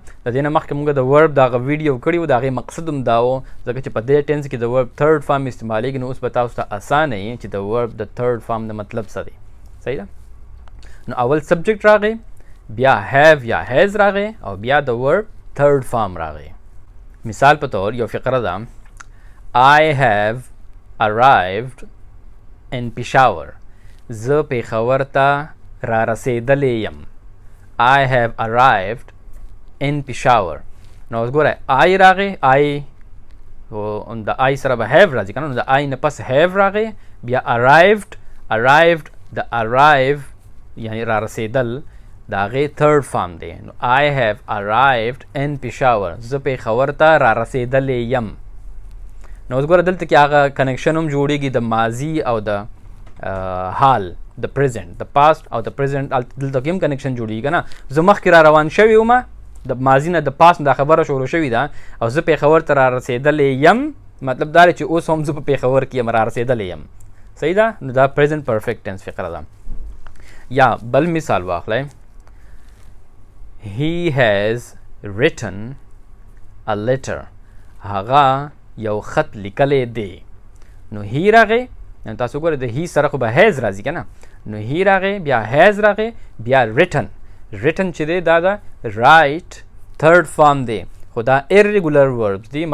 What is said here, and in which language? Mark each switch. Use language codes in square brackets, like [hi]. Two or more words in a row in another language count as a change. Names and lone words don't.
[ps] د دې نه مخکې موږ د ورب د هغه ویډیو کړی و، د هغې مقصد هم دا و ځکه چې په دې ټینس کې د ورب [en] third form [ps] استعمالیږي. نو اوس به تاسو ته اسانه وي چې د ورب د [en] third form [ps] د مطلب څه دی. صحیح ده. نو اول سبجیکټ راغی، بیا هیو یا هیز راغی، او بیا د ورب [en] third form [ps] راغی. مثال په طور یو فقره ده، [en] I have arrived in Peshawar. [ps] زه پېښور ته را رسېدلی یم. [en] I have arrived in Peshawar. [ps] نو اوس ګوره آی راغی، آی د آی سره به هیو راځي که نه، نو د آی نه پس هیو راغی، بیا arrived د arrive یعنی را رسېدل د هغې [en] third form [ps] دی. [en] نو I have arrived in Peshawar. [ps] زه پېښور ته را رسېدلی یم. نو اوس ګوره دلته کې هغه کنیکشن هم جوړېږي د ماضي او د حال، د پریزنټ، د پاست او د پریزنټ. دلته کې هم کنیکشن جوړېږي که نه. زه مخکې را روان شوی وم، د ماضي نه د پاست دا خبره شروع شوې ده، او زه پېښور ته را رسېدلی یم، مطلب دا دی چې اوس هم زه په پېښور کې یم، را رسېدلی یم. صحیح ده. نو دا [en] present perfect tense [ps] فقره ده. یا بل مثال واخلئ، [en] He has written a letter. [ps] هغه یو خط لیکلی دی. نو هی راغی، تاسو ګورئ د هی سره خو به هیز راځي که نه. نو هی راغی، بیا هیز راغی، بیا ریټن. ریټن چې دی دا د رایټ [en] third form [ps] دی، خو دا [en] irregular verbs [ps] دي.